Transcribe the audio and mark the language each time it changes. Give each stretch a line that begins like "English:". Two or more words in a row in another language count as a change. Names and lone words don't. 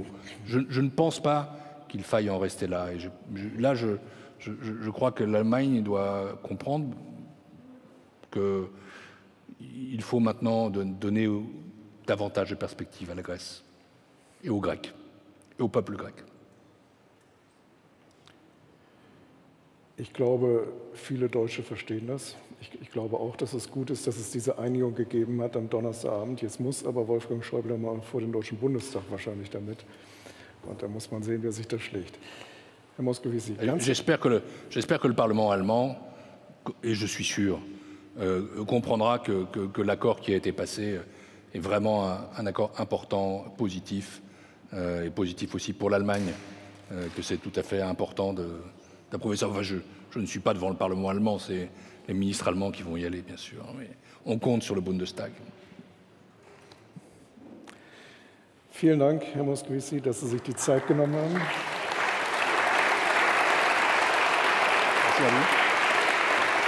French: Je ne pense pas qu'il faille en rester là. Et je crois que l'Allemagne doit comprendre qu'il faut maintenant donner davantage de perspectives à la Grèce et aux Grecs et au peuple grec.
German: Ich glaube, viele Deutsche verstehen das. Ich glaube auch, dass es gut ist, dass es diese Einigung gegeben hat am Donnerstagabend. Jetzt muss aber Wolfgang Schäuble mal vor den Deutschen Bundestag wahrscheinlich damit. Und da muss man sehen, wer sich da schlägt. Herr Moscovici.
French: J'espère que le Parlement allemand, et je suis sûr, comprendra que l'accord qui a été passé est vraiment un accord important, positif, et positif aussi pour l'Allemagne, que c'est tout à fait important d'approuver ça. Enfin, je ne suis pas devant le Parlement allemand, c'est les ministres allemands qui vont y aller, bien sûr. Mais on compte sur le Bundestag.
German: Vielen Dank, Herr Moscovici, dass Sie sich die Zeit genommen haben.
French: Merci à vous.